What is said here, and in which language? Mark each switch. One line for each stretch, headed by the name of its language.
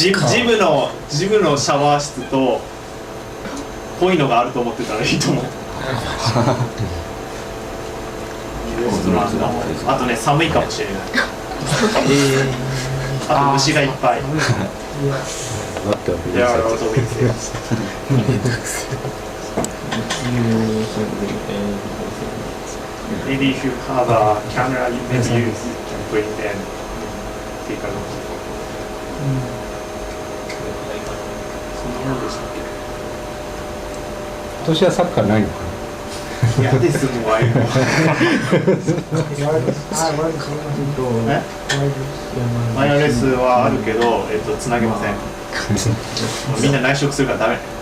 Japanese: ジムのシャワー室とこういうのがあると思ってたらいいと思う。レストランだもん。あとね、寒いかもしれない。あと虫がいっぱい。
English: There are a lot of insects. Maybe if you have a camera, maybe you can bring them, take a look.
Japanese: そんなもんでしたっけ？今年はサッカーないのかな。いやですもん、ああいうの。ワイヤレスはあるけど、つなげません。みんな内職するからダメ。